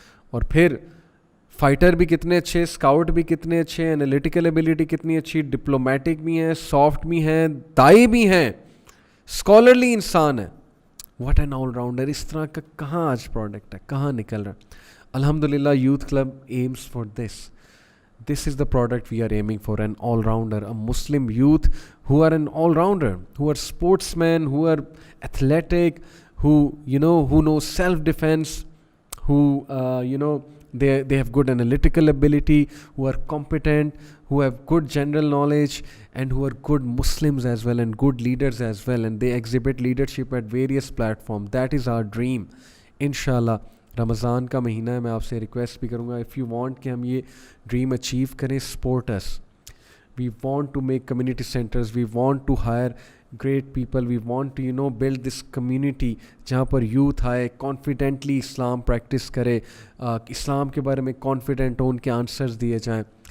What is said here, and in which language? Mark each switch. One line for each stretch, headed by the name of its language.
Urdu: اور پھر فائٹر بھی کتنے اچھے, اسکاؤٹ بھی کتنے اچھے, انالیٹیکل ایبیلٹی کتنی اچھی, ڈپلومیٹک بھی ہیں, سافٹ بھی ہیں, دائی بھی ہیں, اسکالرلی انسان ہے.
English: What an all rounder.
Urdu: اس طرح کا کہاں آج پروڈکٹ ہے, کہاں نکل رہا ہے.
English: الحمدللہ youth club aims for this is the product we are aiming for, an all-rounder, a Muslim youth who are an all-rounder, who are sportsmen, who are athletic, who know self-defense, who they have good analytical ability, who are competent, who have good general knowledge, and who are good Muslims as well and good leaders as well, and they exhibit leadership at various platforms. That is our dream, inshallah.
Urdu: رمضان کا مہینہ ہے, میں آپ سے request بھی کروں گا,
English: if you want
Urdu: کہ ہم یہ ڈریم اچیو کریں,
English: Support us. We want to make community centres, we want to hire great people, we want to build this community
Urdu: جہاں پر یوتھ آئے, کانفیڈنٹلی اسلام پریکٹس کرے, اسلام کے بارے میں کانفیڈنٹ ہو, ان کے آنسرز دیے جائیں.